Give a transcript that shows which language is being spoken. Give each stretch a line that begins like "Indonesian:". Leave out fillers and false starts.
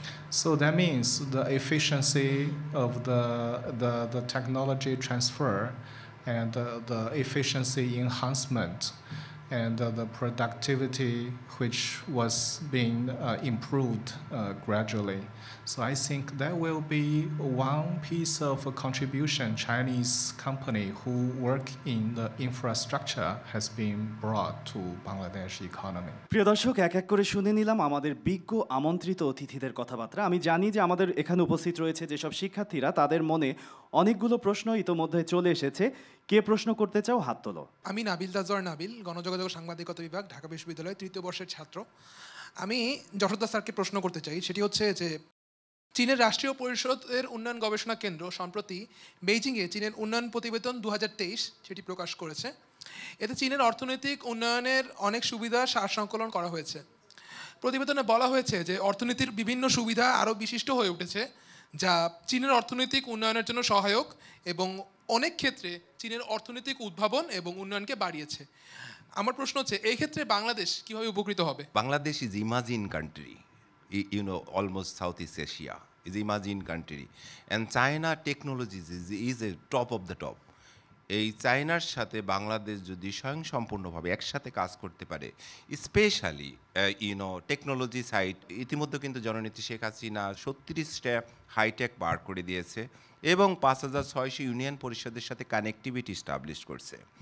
English: So that means the efficiency of the technology transfer and the efficiency enhancement and the productivity which was being improved gradually. So I think that will be one piece of a contribution Chinese company who work in the infrastructure has been brought to Bangladesh economy.
Bangla: প্রিয় দর্শক, এক এক করে শুনে নিলাম আমাদের বিজ্ঞ আমন্ত্রিত অতিথিদের কথাবার্তা। আমি জানি যে আমাদের এখানে উপস্থিত রয়েছে যেসব শিক্ষার্থীরা, তাদের মনে অনেকগুলো প্রশ্ন ইতোমধ্যে চলে এসেছে। কে প্রশ্ন করতে চাও, হাত তোলো। আমি নাবিল তাজওয়ার নাবিল, গণযোগাযোগ সাংবাদিকতা বিভাগ, ঢাকা বিশ্ববিদ্যালয়, তৃতীয় বর্ষের ছাত্র। আমি যশোদা স্যারকে প্রশ্ন করতে চাই, সেটি হচ্ছে যে চীনের রাষ্ট্রীয় পরিষদের উন্নয়ন গবেষণা কেন্দ্র সম্প্রতি বেইজিংয়ে চীনের উন্নয়ন প্রতিবেদন 2023 সেটি প্রকাশ করেছে। এতে চীনের অর্থনৈতিক উন্নয়নের অনেক সুবিধা সারসংকলন করা হয়েছে। প্রতিবেদনে বলা হয়েছে যে অর্থনীতির বিভিন্ন সুবিধা আরও বিশিষ্ট হয়ে উঠেছে, যা চীনের অর্থনৈতিক উন্নয়নের জন্য সহায়ক এবং অনেক ক্ষেত্রে চীনের অর্থনৈতিক উদ্ভাবন এবং উন্নয়নকে বাড়িয়েছে। আমার প্রশ্ন হচ্ছে, এই ক্ষেত্রে বাংলাদেশ কিভাবে উপকৃত হবে?
English: Bangladesh is emerging country, almost Southeast Asia is emerging country, and China technologies is a top of the top.
Bangla: এই চায়নার সাথে বাংলাদেশ যদি স্বয়ংসম্পূর্ণভাবে একসাথে কাজ করতে পারে,
English: specially technology side,
Bangla: ইতিমধ্যে কিন্তু জননেত্রী শেখ হাসিনা 36টা হাইটেক বার করে দিয়েছে এবং 5600 ইউনিয়ন পরিষদের সাথে কানেক্টিভিটি স্টাবলিশ করছে।